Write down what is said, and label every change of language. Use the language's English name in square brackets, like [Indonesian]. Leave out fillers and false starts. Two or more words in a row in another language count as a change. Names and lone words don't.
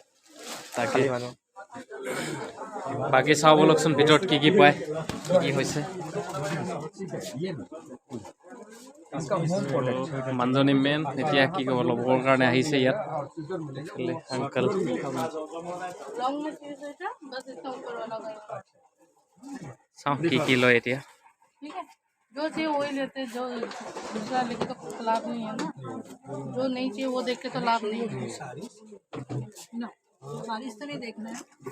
[Assamese] তাকে বাকী চাওঁ বলকচোন ভিতৰত কি কি পায় কি হৈছে মানুহজনী মেইন এতিয়া কি ক'ব ল'বৰ কাৰণে আহিছে ইয়াত আংকল চাওঁ কি লয় এতিয়া [Hindi] ठीक है जो चाहिए वही लेते जो दूसरा लेके तो लाभ नहीं है ना जो नहीं चाहिए वो देख के तो लाभ नहीं है ना बारिश तो नहीं देखना है